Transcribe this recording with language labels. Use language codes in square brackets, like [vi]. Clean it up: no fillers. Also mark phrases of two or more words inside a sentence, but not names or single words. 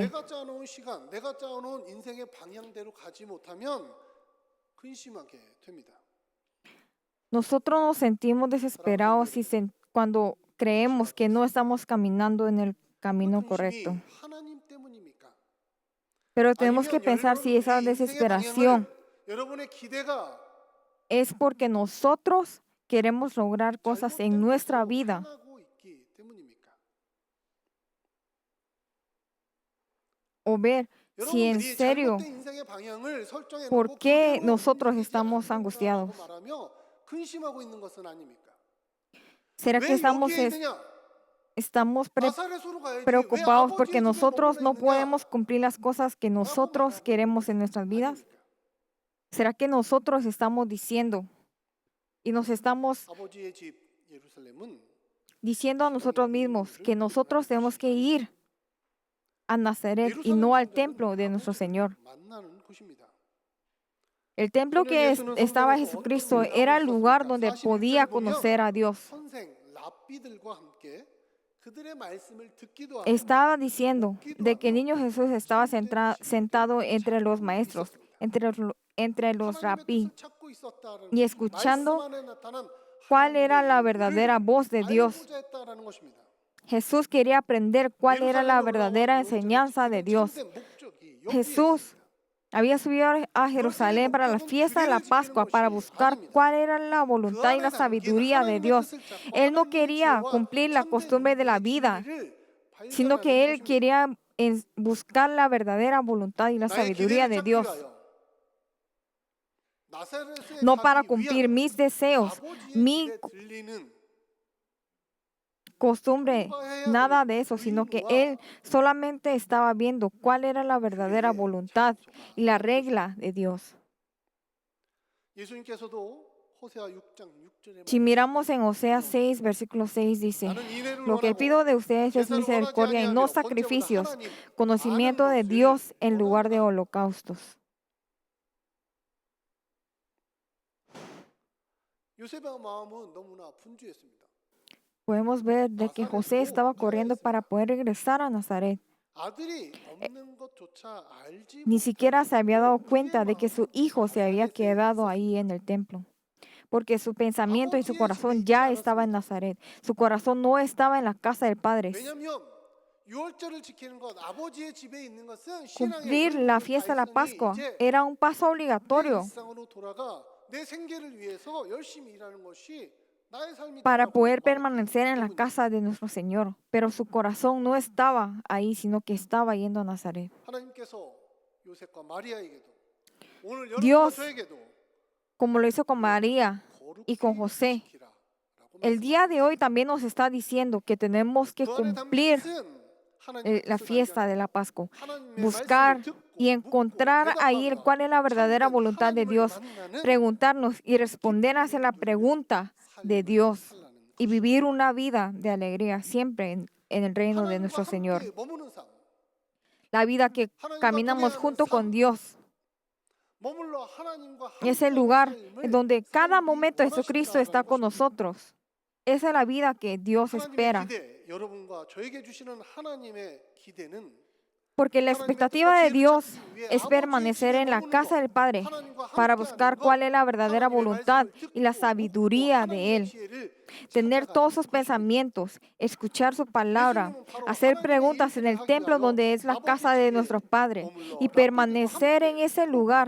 [ko] 내가 짜놓은 시간, 내가 짜놓은 인생의 방향대로 가지 못하면 근심하게 됩니다. [es] Nosotros nos sentimos desesperados cuando creemos que no estamos caminando en el camino [ko] 그 [es] correcto. [ko] 근심이 하나님 때문입니까? [es] Pero tenemos que [ko] 아니면 [es] pensar si esa [ko] 우리 인생의 [es] desesperación [ko] 방향을 여러분의 기대가 [es] es porque nosotros queremos lograr cosas en [ko] 잘못된 [es] nuestra [ko] 것으로 [es] vida [ko] 향하고 있기 때문입니까? [es] o ver si en [ko] 여러분들이 [es] serio [ko] 잘못된 인생의 방향을 설정해 [es] por [ko] 놓고 [es] qué [ko] 그대로 [es] nosotros [ko] 움직이지 [es] estamos [ko] 않는다라고 [es] angustiados. [ko] 말하며 근심하고 있는 것은 아닙니까? [es] ¿Será que [ko] 왜 [es] estamos [ko] 여기에 있느냐? [es] estamos [ko] 나사렛으로 가야지. 왜 [es] preocupados porque [ko] 아버지의 집에 [es] nosotros [ko] 머물러 [es] no [ko] 있느냐? [es] podemos cumplir las cosas que nosotros queremos en nuestras vidas? [ko] 아닙니까? [es] ¿Será que nosotros estamos diciendo y nos estamos [ko] 아버지의 집 예루살렘은 [es] diciendo a nosotros mismos que [ko] 의무를 [es] nosotros [ko] 만나는 [es] tenemos que [ko] 곳이 [es] ir a Nazaret y [ko] 예루살렘 [es] no al [ko] 성전은 [es] templo de nuestro [ko] 아버지를 [es] Señor? [ko] 만나는 곳입니다. [es] El templo [ko] 그러나 [es] que [ko] 예수는 [es] estaba [ko] 성전에서 [es] Jesucristo [ko] 어떤 일을 [es] era [ko] 하고 [es] el lugar [ko] 있었습니까? [es] donde [ko] 41절을 [es] podía [ko] 보면 [es] conocer a Dios. [ko] 선생 랍비들과 함께 그들의 말씀을 듣기도 하고 [es] Estaba diciendo [ko] 먹기도 [es] de que el [ko] 하며 [es] niño Jesús estaba [ko] 참된 [es] sentado [ko] 진리를 [es] entre los [ko] 찾고 [es] maestros, [ko] 있었습니다. [es] entre los [ko] 하나님의 [es] rabí, [ko] 뜻을 찾고 있었다는 [es] y [ko] 것이 말씀 [es] escuchando [ko] 안에 나타난 [es] cuál era la [ko] 하나님의 [es] verdadera [ko] 의를 [es] voz de Dios. [ko] 알고자 했다라는 것입니다. [es] Jesús quería aprender cuál era la verdadera enseñanza de Dios. [ko] 참된 목적이 여기에 [es] Jesús [ko] 있습니다. [es] había subido a Jerusalén para la fiesta de la Pascua para buscar cuál era la [ko] 그 [es] voluntad y [ko] 안에 [es] la [ko] 담긴 [es] sabiduría de [ko] 하나님의 [es] Dios. [ko] 뜻을 찾고 [es] Él no [ko] 하나님의 [es] quería [ko] 지혜와 [es] cumplir la [ko] 참된 [es] costumbre de la [ko] 의의 [es] vida, [ko] 진리를 [es] sino [ko] 발견하는 [es] que Él [ko] 것입니다. [es] quería buscar la verdadera voluntad y la [ko] 나의 [es] sabiduría [ko] 기대를 [es] de [ko] 찾기 [es] Dios, [ko] 위하여 나사렛에 [es] no para [ko] 가기 [es] cumplir [ko] 위하여 [es] mis deseos, [ko] 아버지의 [es] mi [ko] 집에 들리는 [es] costumbre, [ko] 통과해야 [es] nada [ko] 될 [es] de eso, sino que [ko] 의무와 [es] Él solamente estaba viendo cuál era la verdadera [ko] 규례의 [es] voluntad [ko] 장소가 [es] y la [ko] 있는 [es] regla de Dios. [ko] 것입니다. 예수님께서도 호세아 6장 6절에 [es] Si miramos en Oseas 6, versículo 6 dice, [ko] 나는 인애를 [es] lo que pido [ko] 원하고 [es] de ustedes es [ko] 제사를 원하지 [es] misericordia y no [ko] 아니하며 번제보다 [es] sacrificios, [ko] 하나님 [es] conocimiento [ko] 아는 [es] de [ko] 것을 [es] Dios en lugar de [ko] 원한다. [es] holocaustos. [ko] 요셉의 마음은 너무나 분주했습니다. [es] Podemos ver de que José estaba corriendo para poder regresar a Nazaret. [ko] 아들이 없는 것조차 알지 [es] Ni siquiera se había dado [ko] 못할 [es] cuenta de que [ko] 정도로 [es] su hijo se había [ko] 나사렛에 [es] quedado ahí [ko] 있었습니다. [es] en el templo, porque su pensamiento y su [ko] 아버지의 집에 [es] corazón [ko] 있지 [es] ya estaba en [ko] 않았습니다. [es] Nazaret. Su corazón no estaba en la casa del Padre. [ko] 왜냐하면 유월절을 지키는 것, 아버지의 집에 있는 것은 신앙의 [es] Cumplir la [ko] 의무를 [es] fiesta de la [ko] 다했으니 [es] Pascua [ko] 이제 [es] era un paso [ko] 내 [es] obligatorio [ko] 일상으로 돌아가 내 생계를 위해서 열심히 일하는 것이 나의 삶이 [es] para [ko] 되라고 [es] poder [ko] 말했기 [es] permanecer en la [ko] 때문입니다. [es] casa de nuestro Señor. Pero su corazón no estaba ahí, sino que estaba yendo a Nazaret. [ko] 하나님께서 요셉과 마리아에게도 오늘 여러분과 [es] Dios, [ko] 저에게도 [es] como lo hizo con María y con [ko] 거룩히 [es] José, [ko] 지키라라고 [es] el día de hoy [ko] 말씀하셨습니다. [es] también nos está diciendo que tenemos que [ko] 그 안에 담긴 [es] cumplir [ko] 뜻은 하나님의 [es] la [ko] 뜻을 [es] fiesta de [ko] 발견하고 [es] la Pascua, [ko] 하나님의 [es] buscar [ko] 말씀을 듣고 [es] y encontrar ahí [ko] 대답하며 [es] cuál es la verdadera [ko] 참된 [es] voluntad de [ko] 하나님을 [es] Dios, [ko] 만나는 [es] preguntarnos y responder hacia la pregunta de [ko] 삶을 [es] Dios [ko] 살라는 [es] y [ko] 것입니다. [es] vivir una vida de alegría siempre en el reino de [ko] 하나님과 [es] nuestro Señor. [ko] 함께 머무는 삶, [es] La vida que [ko] 하나님과 [es] caminamos [ko] 동행하는 [es] junto con [ko] 삶, [es] Dios [ko] 머물러 하나님과 [es] es el [ko] 함께하는 [es] lugar [ko] 삶을 [es] donde cada [ko] 살기 [es] momento Jesucristo está [ko] 원하신다라는 [es] con [ko] 것입니다. [es] nosotros. Esa es la vida que Dios [ko] 하나님의 [es] espera. [ko] 기대, 여러분과 저에게 주시는 하나님의 기대는 [es] Porque la expectativa de Dios es permanecer en la casa del Padre para buscar cuál es la verdadera voluntad y la sabiduría de Él. Tener todos sus pensamientos, escuchar su palabra, hacer preguntas en el templo donde es la casa de nuestro Padre y permanecer en ese lugar